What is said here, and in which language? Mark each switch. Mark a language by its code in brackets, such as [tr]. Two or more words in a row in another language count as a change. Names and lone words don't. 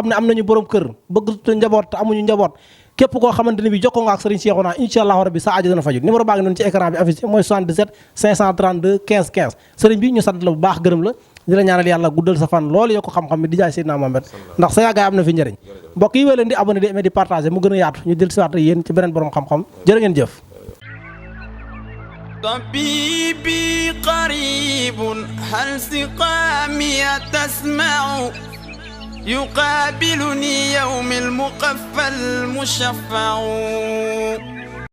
[wo] xam ne am nañu borom kër bëgg njaboot te amuñu njaboot képp koo xamante ne bii jokkoo nga ak sëriñ Cheikhouna [ar] إن شاء الله ربي [wo] sa aajo dana faju numéro baa ngi noonu ci écran bi affiché mooy 77 532 15 15 sëriñ bi ñu sant la bu baax gërëm la di la ñaanal yàlla guddal sa fan loolu yokk xam-xam bi di jaay Seydina Mohamed ndax sa yàggaay am na fi njëriñ mbokk yi wéy leen di abonné di aimer di partager mu gën a yaatu ñu del si waat yéen ci beneen borom xam-xam jërë ngeen jëf [ar] طبيبي قريب هل سقامي تسمع يقابلني يوم المقفى المشفع